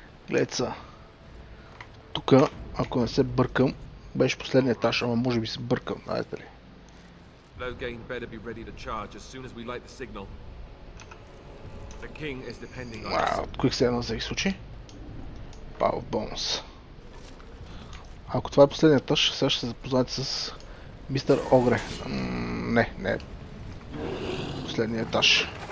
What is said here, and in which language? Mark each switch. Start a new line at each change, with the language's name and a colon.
Bulgarian: Гледца. Тук, ако не се бъркам, беше последния етаж, ама може би се бъркам, знаете ли.
English: Logain better be ready to charge as soon as we light the signal. The king is depending on us.
Bulgarian: От Quick Save за всеки случай.
English: Power Bones.
Bulgarian: Ако това е последния етаж, сега ще се запознаете с Мистер Огре. Не е последния етаж.